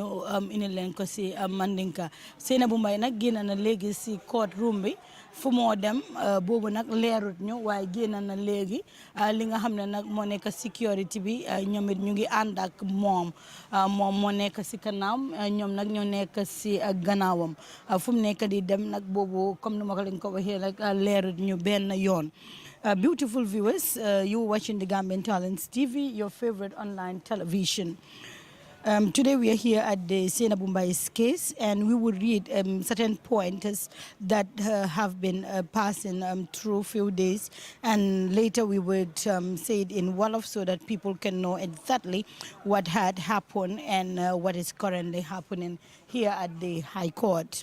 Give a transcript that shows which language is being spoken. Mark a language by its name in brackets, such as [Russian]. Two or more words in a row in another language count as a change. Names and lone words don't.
[Wolof] indi leen ko si Mandinka Sainabou Mbye nag génn na léegi si [English] court room [Wolof] bi fu moo dem boobu nag leerut ñu waaye génn na léegi li nga xam ne nag moo nekk sécurité bi ñoom it ñu ngi ànd ak moom moo nekk si kanam ñoom nag ñoo nekk si gannaawam fu mu nekk di dem nag boobu comme ni ma ko leen ko waxee rek leerut ñu benn yoon. [English] Beautiful viewers, you watching the Gambian Talents TV, your favorite online television. Today we are here at the Sainabou Mbye's case, and we will read certain pointers that have been passing through few days, and later we would say it in Wolof so that people can know exactly what had happened and what is currently happening here at the High Court.